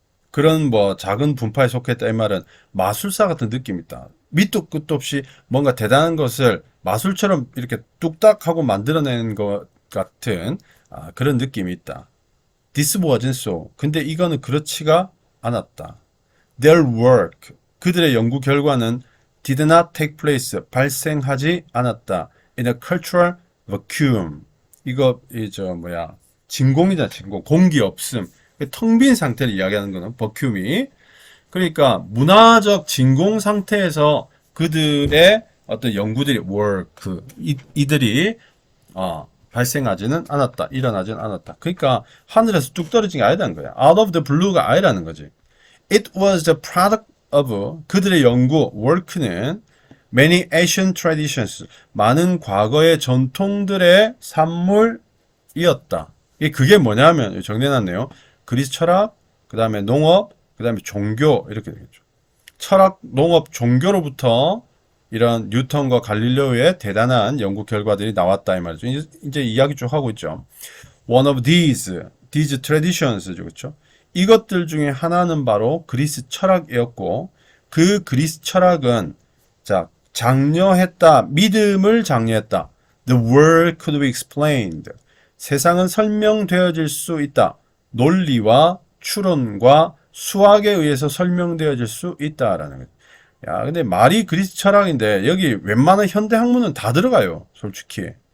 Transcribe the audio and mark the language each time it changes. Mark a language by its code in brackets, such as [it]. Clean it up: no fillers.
[ko] 그런 뭐 작은 분파에 속했다 이 말은 마술사 같은 느낌이 있다. 밑도 끝도 없이 뭔가 대단한 것을 마술처럼 이렇게 뚝딱 하고 만들어내는 것 같은 그런 느낌이 있다. [en] This wasn't so. [ko] 근데 이거는 그렇지가 않았다. [en] Their work. [ko] 그들의 연구 결과는 [en] did not take place. [ko] 발생하지 않았다. [en] In a cultural vacuum. [ko] 이거 진공이잖아, 진공. 공기 없음. 텅 빈 상태를 이야기하는 거는 버큐미. 그러니까 문화적 진공 상태에서 그들의 어떤 연구들이 이들이 발생하지는 않았다. 일어나지는 않았다. 그러니까 하늘에서 뚝 떨어진 게 아니라는 거야. [en] Out of the blue [ko] 가 아니라는 거지. [en] It was the product of [ko] 그들의 연구 work는 [en] many ancient traditions [ko] 많은 과거의 전통들의 산물이었다. 그게 뭐냐면 정리해놨네요. 그리스 철학, 그 다음에 농업, 그 다음에 종교 이렇게 되겠죠. 철학, 농업, 종교로부터 이런 뉴턴과 갈릴레오의 대단한 연구 결과들이 나왔다 이 말이죠. 이제 이야기 쭉 하고 있죠. [en] One of these traditions, [ko] 그렇죠? 이것들 중에 하나는 바로 그리스 철학이었고, 그 그리스 철학은, 자, 장려했다, 믿음을 장려했다. [en] The world could be explained. [ko] 세상은 설명되어질 수 있다. 논리와 추론과 수학에 의해서 설명되어질 수 있다라는 거죠. 야, 근데 말이 그리스 철학인데, 여기 웬만한 현대 학문은 다 들어가요, 솔직히.